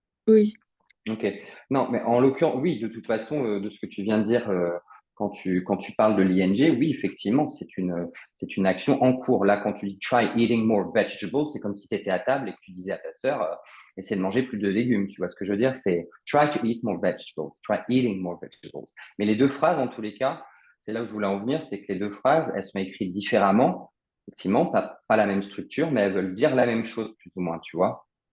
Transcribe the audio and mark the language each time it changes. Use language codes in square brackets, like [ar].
[fr] Oui. Ok. Non, mais en l'occurrence, oui, de toute façon, de ce que tu viens de dire, quand tu parles de l'ING, oui, effectivement, c'est une action en cours. Là, quand tu dis [en] try eating more vegetables, [fr] c'est comme si tu étais à table et que tu disais à ta sœur, essaie de manger plus de légumes. Tu vois ce que je veux dire? C'est [en] try to eat more vegetables, try eating more vegetables. [fr] Mais les deux phrases, en tous les cas, c'est là où je voulais en venir, c'est que les deux phrases, elles sont écrites différemment. Effectivement, pas la même structure, mais elles veulent dire la même chose, plus ou moins, tu vois.